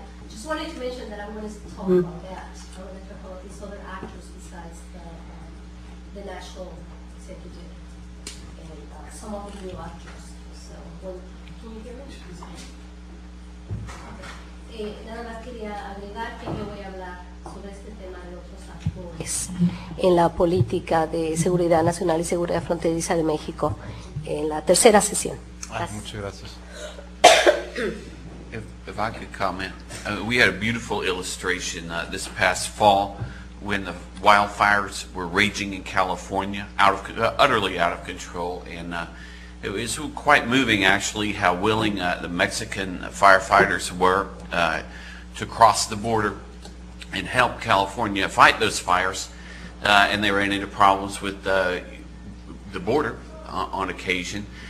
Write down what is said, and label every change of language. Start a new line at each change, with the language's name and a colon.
English: Just wanted to mention that I wanted to talk about that. I wanted to talk about these other actors besides the national executive and some of the new actors. So, can you hear me? Okay.
Spanish: Nada más quería agregar que yo voy a hablar sobre este tema de otros actores en la política de seguridad nacional y seguridad fronteriza de México en la tercera sesión. Muchas gracias.
English: If I could comment, we had a beautiful illustration this past fall when the wildfires were raging in California, utterly out of control, and it was quite moving actually how willing the Mexican firefighters were to cross the border and help California fight those fires, and they ran into problems with the border on occasion.